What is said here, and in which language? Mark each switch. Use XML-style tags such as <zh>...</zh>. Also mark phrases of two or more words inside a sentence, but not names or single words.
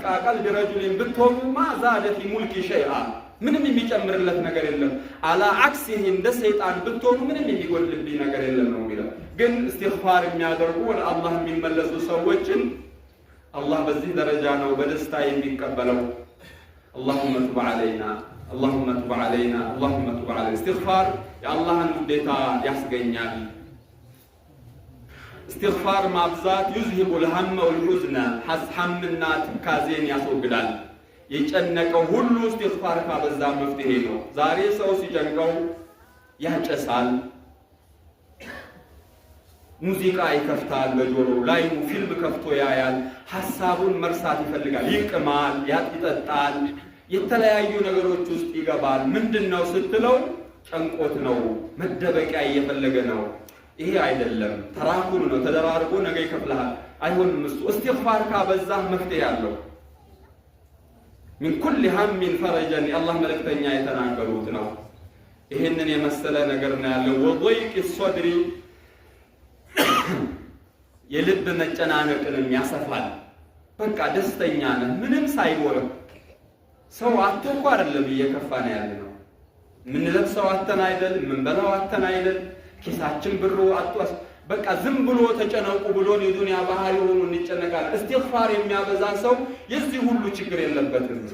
<ar>قلب رجل</ar> <am>ብትሆኑ</am> <ar>ما زاد في ملكي شيئا</ar> <am>ምንም የሚጨምርለት ነገር የለም። አላ አክሲህ እንደ ሰይጣን ብትሆኑ ምንም የሚጎድልብኝ ነገር የለም ነው የሚለው። ግን እስትግፋር የሚያደርጉ ወደ አላህ የሚመለሱ ሰዎችን አላህ በዚህ ደረጃ ነው በደስታ የሚቀበለው።</am> <ar>اللهم تب علينا اللهم تب علينا اللهم تب علينا።</ar> <am>استغفار የአላህን ውዴታ ያስገኛል። استغفار ማብዛት</am> <ar>يذهب الهم والحزن</ar> <am>ሐምና ትካዜን ያስወግዳል። የጨነቀው ሁሉ استغفار ካበዛ መፍትሄ ነው። ዛሬ ሰው ሲጨንቀው ያጨሳል፣ ሙዚቃ ይከፍታል፣ በጆሮ ላይ ፊልም ከፍቶ ያያል፣ ሐሳቡን መርሳት ይፈልጋል፣ ይቅማል፣ ይጠጣል፣ የተለያዩ ነገሮች ውስጥ ይገባል። ምንድነው ስትለው ጨንቆት ነው፣ መደበቂያ እየፈለገ ነው። ይሄ አይደለም፣ ተራኩም ነው፣ ተደራርቦ ነገ ይከፍልሃል። አይሆንም። እሱ استغفار ካበዛህ መፍትሄ ያለው</am> <ar>من كل هم فرجا</ar> <am>የአላህ መልእክተኛ የተናገሩት ነው። ይሄንን የመሰለ ነገር ነው ያለው።</am> <ar>وضيق الصدر</ar> <am>የልብ መጨናነቅንም ያሰፋል። በቃ ደስተኛ ነህ ምንም ሳይኖር። ሰው አጥቶ እኮ አይደለም እየከፋ ነው ያለው። ምን ለብሰው አጥተን አይደል፣ ምን በላው አጥተን አይደል፣ ኪሳችን ብሩ አጥቷስ በቃ ዝም ብሎ ተጨነቁ ብሎ የዱንያ ባህሪ ሆኖ እንጨነቃል። استغفار የሚያበዛ ሰው የዚህ ሁሉ ችግር የለበትም።</am>